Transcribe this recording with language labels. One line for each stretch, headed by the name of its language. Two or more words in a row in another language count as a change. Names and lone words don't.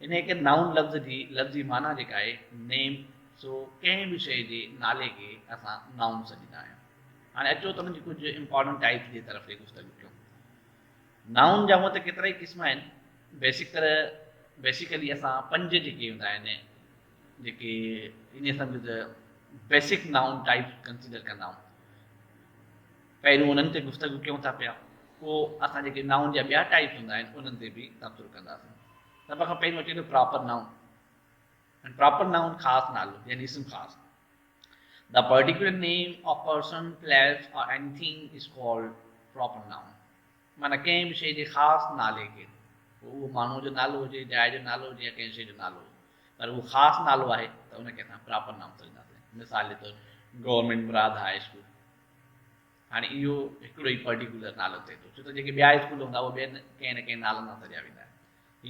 Sindhi: इन करे नाउन लफ़्ज़ जी माना जेका आहे नेम। सो कंहिं बि शइ जे नाले खे असां नाउन सॾींदा आहियूं। हाणे अचो त हुनजी कुझु
English: important types
Sindhi: जी तरफ़ गुफ़्तगू कयूं। नाउन जा हूअं त केतिरा ई क़िस्म आहिनि। बेसिकली असां 5 जेके हूंदा आहिनि, जेके इन सम्झो त
English: basic noun type
Sindhi: कंसिडर कंदा आहियूं, पहिरियों उन्हनि ते गुफ़्तगू कयूं था पिया, पोइ असां जेके नाउन जा ॿिया टाइप हूंदा आहिनि उन्हनि ते बि तबसरो कंदासीं। सभ खां पहिरियों अचे थो
English: proper noun. and proper noun
Sindhi: ख़ासि नालो यानी इस्म ख़ासि।
English: The particular name of person, place or anything is called proper noun.
Sindhi: माना कंहिं बि शइ जे ख़ासि नाले खे, उहो माण्हू जो नालो हुजे, जाइ जो नालो हुजे या कंहिं शइ जो नालो हुजे, पर उहो ख़ासि नालो आहे त उनखे असां
English: proper noun
Sindhi: चवंदासीं। मिसाल जे तौरु गवर्नमेंट मुराद हाई स्कूल। हाणे इहो हिकिड़ो ई पर्टिकुलर नालो थिए थो, छो त जेके ॿिया स्कूल हूंदा उहे ॿियनि कंहिं न कंहिं नालनि सां सॼा वेंदा आहिनि।